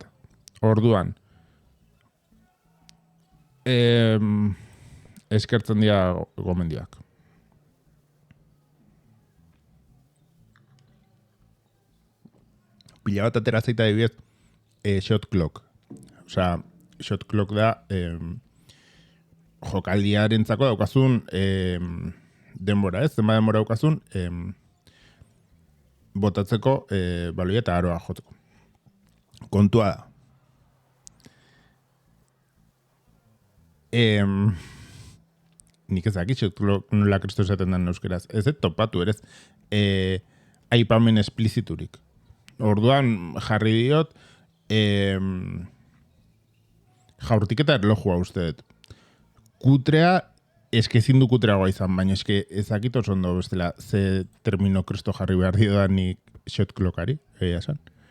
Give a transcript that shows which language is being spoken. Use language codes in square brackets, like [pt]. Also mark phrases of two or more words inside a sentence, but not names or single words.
[eu] Orduan, eskertzen dira gomendioak. Pila bat atera zaita adibidez, [en] shot clock. [eu] Osea, [en] shot clock [eu] da jokaldiarentzako daukazun denbora, ez? Zenba denbora daukazun botatzeko baloia eta aroa jotzeko. Kontua da. Nik ez dakit [en] shot clock [eu] nola kristo esaten den euskeraz. Ez topatu erez aipamen espliziturik. Orduan jarri diot jaurtiketa erlojua uste dut. Kutrea, eske ezin du kutreagoa izan, baina eske ezakit oso ondo bestela ze termino kristo jarri behar dio nik [en] shot clockari, [eu] egia esan.